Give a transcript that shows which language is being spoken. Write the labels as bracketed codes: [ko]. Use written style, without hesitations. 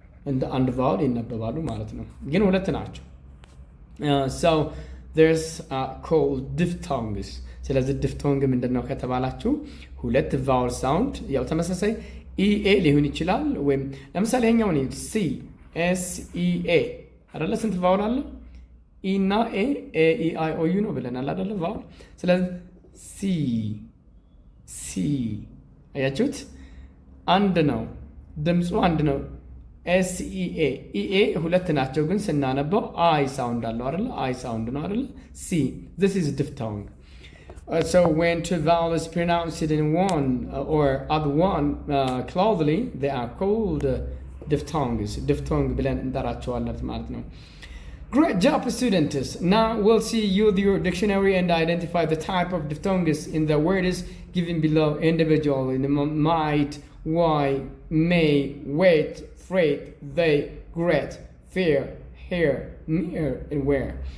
[am] እንደ አንድ vowel ይነበባሉ ማለት ነው፣ ግን ሁለት ናቸው። [en] so there's called diphthongs። [am] ስለዚህ ዲፍቶንግ ምንድነው ከተባላችሁ ሁለት ቫውል ሳውንድ ያው ተመሳሳይ ኢኤ ሊሆን ይችላል። ወይም ለምሳሌ ይሄኛው ነው ሲ ኤስ ኢ ኤ አይደለ? ስንት ቫውል አለ? ኢ እና ኤ ኢ አይ ኦ ዩ ነው ብለናል አይደለ? ቫውል። ስለዚህ ሲ ሲ አያችሁት? አንድ ነው ድምፁ አንድ ነው። ኤስ ኢ ኤ ኢኤ ሁለት ናቸው፣ ግን ስናነበው አይ ሳውንድ አለው አይደለ? አይ ሳውንድ ነው አይደለ? ሲ [en] this is diphthong. So when two vowels is pronounced in one or other one closely, they are called diphthongs. [am] Diphthong ብለን እንጠራቸዋለን ማለት ነው። [en] Great job, students. Now we'll see use your dictionary and identify the type of diphthongs in the words given below individually. Might, why, may, wait, freight, they, great, fear, here, near, and where.